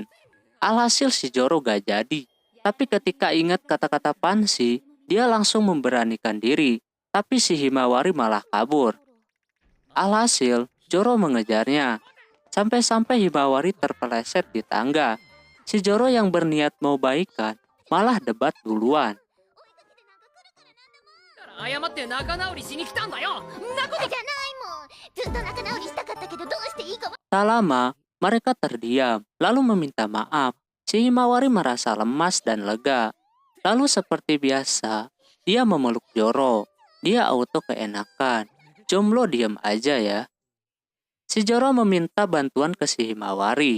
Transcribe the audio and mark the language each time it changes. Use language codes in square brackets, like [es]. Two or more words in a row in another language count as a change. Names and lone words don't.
[id] Alhasil si Joro gak jadi. Tapi ketika ingat kata-kata Pansy, dia langsung memberanikan diri. Tapi si Himawari malah kabur. Alhasil, Joro mengejarnya. Sampai-sampai Himawari terpeleset di tangga. Si Joro yang berniat mau baikan, malah debat duluan. [ja] 謝って仲直りしに来たんだよ。んなことじゃないもん。ずっと仲直りしたかったけどどうしていいか。 [id] Tak lama, mereka terdiam, lalu meminta maaf. Si Himawari merasa lemas dan lega. Lalu seperti biasa, dia memeluk Joro. Dia auto keenakan. Jomblo diam aja ya. Si Joro meminta bantuan ke si Himawari.